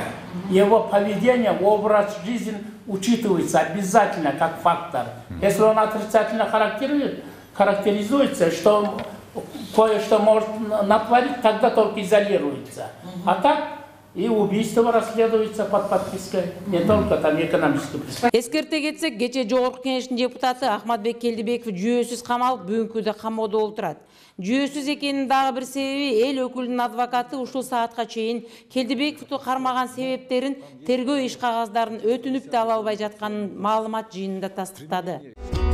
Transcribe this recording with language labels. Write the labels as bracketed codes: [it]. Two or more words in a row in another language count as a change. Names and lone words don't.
[ru] Его поведение, образ жизни учитывается обязательно как фактор. Если он отрицательно характеризуется, что кое-что может натворить, тогда только изолируется. А так и убийство расследуется под подпиской, не только там экономическое преступление. [ky] Эскерте кетсек, кече Жогорку кеңештин депутаты Акматбек Келдибеков жүйөсүз камалып, бүгүнкүдө камоодо отурат. Жүйөсүз экенин дагы бир себеби эл өкүлүнүн адвокаты ушул саатка чейин Келдибековду кармаган себептерин, тергөө иш кагаздарын өтүнүп да ала албай жатканын маалымат жыйынында тастыктады.